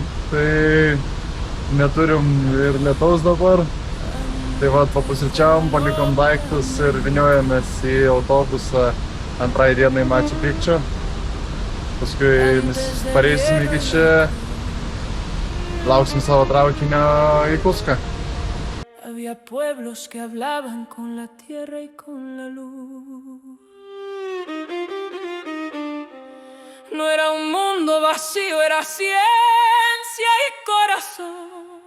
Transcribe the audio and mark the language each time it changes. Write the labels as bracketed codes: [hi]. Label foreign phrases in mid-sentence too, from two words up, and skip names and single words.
[lt] Tai neturim ir lietaus dabar. Tai va, papusryčiavom, palikom daiktus ir vyniojamės į autobusą antrai dienai Machu Picchu. Paskui pareisim iki čia, lauksim savo traukinio į Cuską. [es] Había pueblos que hablaban con la tierra y con la luz. No era un mundo vacío, era ciencia y corazón.